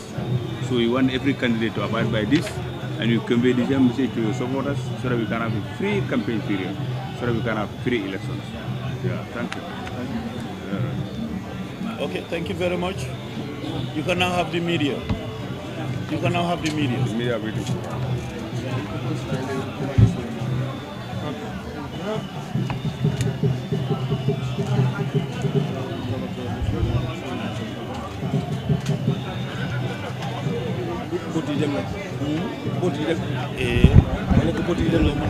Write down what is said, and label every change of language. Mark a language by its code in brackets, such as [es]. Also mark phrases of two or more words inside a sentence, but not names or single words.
[en] So we want every candidate to abide by this, and you convey the same message to your supporters so that we can have a free campaign period, so that we can have free elections. Yeah, thank you. Okay, thank you very much. You can now have the media. You can now have the media. The media waiting. [wo] Boti dem na. Boti dem. Wala ko boti dem na mo